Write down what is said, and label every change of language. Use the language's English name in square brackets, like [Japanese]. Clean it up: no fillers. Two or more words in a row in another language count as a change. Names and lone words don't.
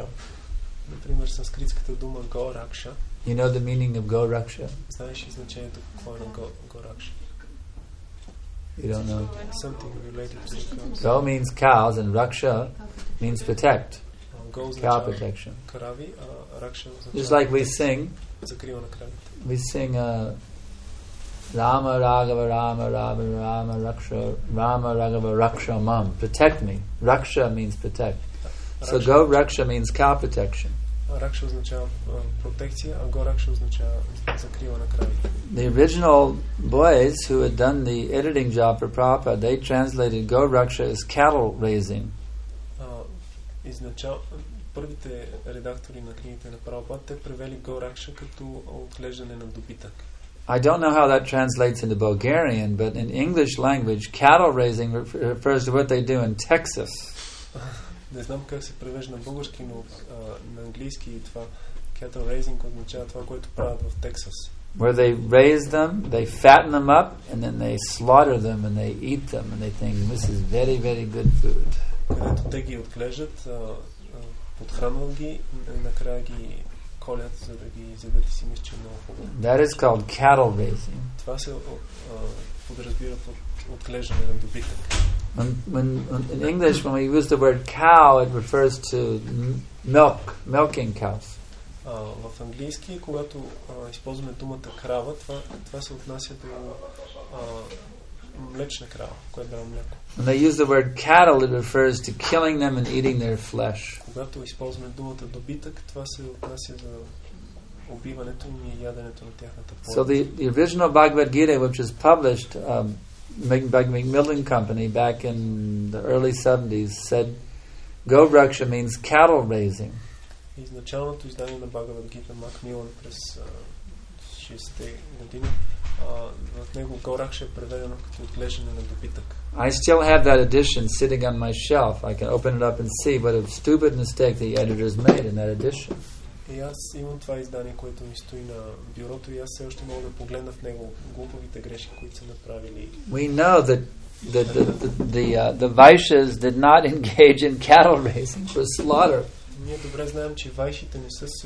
[Bulgarian] Например, санскритската дума [Sanskrit] गो रक्षा. [English] You know the meaning of [Sanskrit] गो रक्षा? [Bulgarian] Знаеш ли значението какво е на [Sanskrit] गो रक्षा? [English] You don't know. Something related to cows. Go means cows and raksha means protect. Cow protection. [Bulgarian] Крави, а raksha [English] Just like we sing. [Bulgarian] Закрива на кравите. [English] We sing [Sanskrit] राम राघव राम राम राम रक्ष राम राघव रक्ष माम्. [English] Protect me. Raksha means protect. So [Sanskrit] गो रक्षा [English] means cow protection. [Bulgarian] Raksha означава протекция, а [Sanskrit] गो रक्षा [Bulgarian] означава закрива на кравите. [English] The original boys who had done the editing job for Prabhupada, they translated [Sanskrit] गो रक्षा [English] as cattle raising. [Bulgarian] Първите редактори на книгите на Прабхупад, те превели [Sanskrit] गो रक्षा [Bulgarian] като отглеждане на добитък. [English] I don't know how that translates into Bulgarian, but in English language, cattle raising refers to what they do in Texas. [Bulgarian] Не знам как се превежда на български, но на английски това [English] cattle raising [Bulgarian] означава това, което правят в Тексас. [English] Where they raise them, they fatten them up, and then they slaughter them and they eat them, and they think this is very, very good food. Където те ги отглеждат, подхранват ги, накрая ги колят, за да ги изядат и си мислят, че е много хубаво. That is called cattle raising. [Bulgarian] Това се подразбира под отглеждане на добитък. [English] In English, when we use the word cow, it refers to milking cows. [Bulgarian] В английски, когато използваме думата крава, това се отнася до млечна крава, която дава мляко. [English] When they use the word cattle, it refers to killing them and eating their flesh. [Bulgarian] Когато използваме думата добитък, това се отнася за убиването и яденето на тяхната плод. [English] So the original Bhagavad Gita, which was published by Macmillan Company back in the early 70s, said Gobraksha means cattle raising. [Bulgarian] Изначалното издание на Бхагавад Гита Макмилан през 60-те години, в него Горакша е преведено като отглеждане на добитък. [English] I still have that edition sitting on my shelf. I can open it up and see what a stupid mistake the editors made in that edition. [Bulgarian] И аз имам това издание, което ми стои на бюрото, и аз все още мога да погледна в него глуповите грешки, които са направили. [English] We know that the Vaishyas did not engage in cattle raising for slaughter. [Bulgarian] Ние добре знаем, че вайшите не са се